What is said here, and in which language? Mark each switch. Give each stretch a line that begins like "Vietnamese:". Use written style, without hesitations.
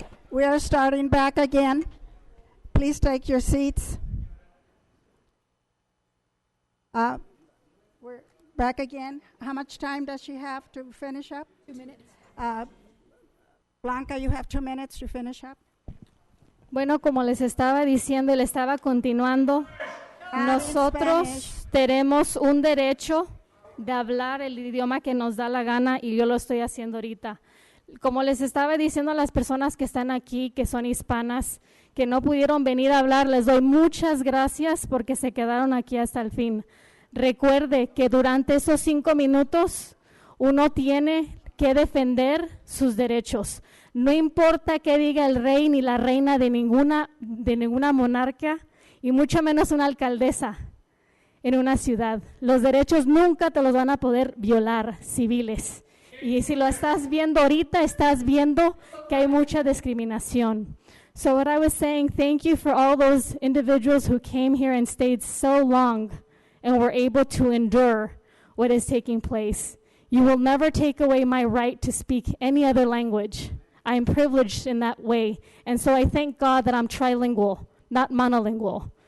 English: We are starting back again. Please take your seats. We're back again. How much time does she have to finish up? 2 minutes. Blanca, you have 2 minutes to finish up.
Spanish: Bueno, como les estaba diciendo y le estaba continuando, nosotros tenemos un derecho de hablar el idioma que nos da la gana y yo lo estoy haciendo ahorita. Como les estaba diciendo a las personas que están aquí, que son hispanas, que no pudieron venir a hablar, les doy muchas gracias porque se quedaron aquí hasta el fin. Recuerde que durante esos 5 minutos uno tiene que defender sus derechos. No importa qué diga el rey ni la reina de ninguna monarca y mucho menos una alcaldesa en una ciudad. Los derechos nunca te los van a poder violar, civiles. Y si lo estás viendo ahorita, estás viendo que hay mucha discriminación.
English: So what I was saying, thank you for all those individuals who came here and stayed so long and were able to endure what is taking place. You will never take away my right to speak any other language. I am privileged in that way. And so I thank God that I'm trilingual, not monolingual.